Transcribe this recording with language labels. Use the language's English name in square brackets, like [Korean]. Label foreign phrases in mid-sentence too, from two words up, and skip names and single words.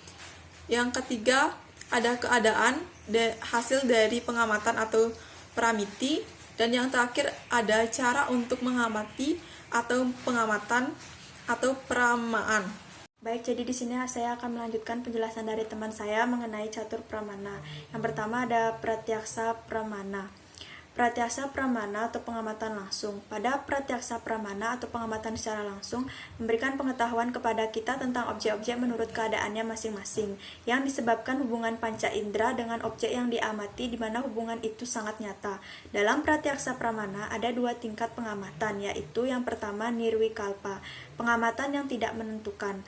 [Indonesian] Yang ketiga ada keadaan hasil dari pengamatan atau pramiti. Dan yang terakhir ada cara untuk mengamati atau pengamatan atau pramaan. Baik, jadi di sini saya akan melanjutkan penjelasan dari teman saya mengenai catur pramana. Yang pertama ada pratyaksa pramana. Pratyaksa pramana atau pengamatan langsung. Pada pratyaksa pramana atau pengamatan secara langsung memberikan pengetahuan kepada kita tentang objek-objek menurut keadaannya masing-masing yang disebabkan hubungan panca indera dengan objek yang diamati di mana hubungan itu sangat nyata. Dalam pratyaksa pramana ada dua tingkat pengamatan, yaitu yang pertama nirwikalpa, pengamatan yang tidak menentukan.